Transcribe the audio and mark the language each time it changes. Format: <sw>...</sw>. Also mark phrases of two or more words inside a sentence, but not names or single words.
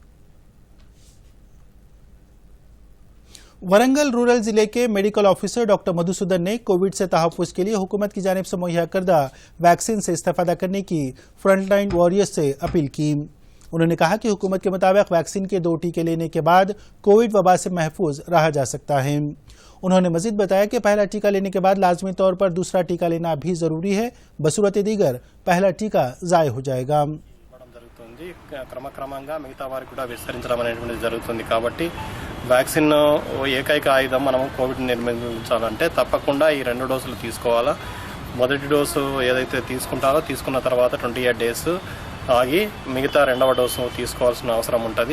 <ur>ورنگل رورل ضلع کے میڈیکل آفیسر ڈاکٹر مدھوسودن نے کووڈ سے تحفظ کے لیے حکومت کی جانب سے مہیا کردہ ویکسین سے استفادہ کرنے کی</ur> <en>front line warriors</en> <ur>سے اپیل کی. انہوں نے کہا کہ حکومت کے مطابق ویکسین کے 2 ٹیکے لینے کے بعد کووڈ وبا سے محفوظ رہا جا سکتا ہے. انہوں نے مزید بتایا کہ پہلا ٹیکہ لینے کے بعد لازمی طور پر دوسرا ٹیکہ لینا بھی ضروری ہے. بصورت دیگر پہلا ٹیکہ ضائع ہو جائے گا.</ur> <te>క్రమక్రమంగా మిగతా వారికి కూడా విస్తరించడం అనేటువంటిది జరుగుతుంది కాబట్టి వ్యాక్సిన్ ఏకైక ఆయుధం మనం కోవిడ్ నిర్మించాలంటే తప్పకుండా ఈ 2 డోసులు తీసుకోవాలా. మొదటి డోసు ఏదైతే తీసుకుంటారో తీసుకున్న తర్వాత 28 డేస్ ఆగి మిగతా 2వ డోసు తీసుకోవాల్సిన అవసరం ఉంటుంది.</te>